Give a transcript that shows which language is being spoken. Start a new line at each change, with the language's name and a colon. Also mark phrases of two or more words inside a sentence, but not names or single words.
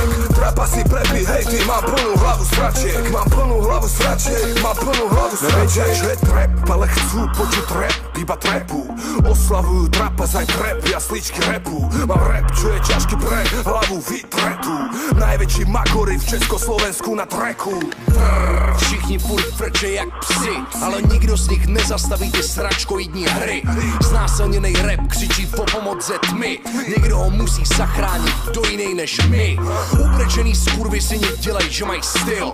Slovak: Trapa si prepí, hej, ty, mám plnú hlavu sračiek. Mám plnú hlavu sračiek, mám plnú hlavu sračiek. Nevedia, že trap, ale chcú počuť rap, iba trapu. Oslavujú trapas aj trap, jasličky rapu. Mám rap, čo je ťažký pre hlavu vytretú. Najväčší magory v Československu na tracku.
Czech: Všichni furt frče jak psi, ale nikdo z nich nezastaví ty sračkoidní hry. Znásilněnej rap křičí po pomoc ze tmy. Někdo ho musí zachránit, kdo jiný než my. Ubrečený skurvisini dělej, že mají styl.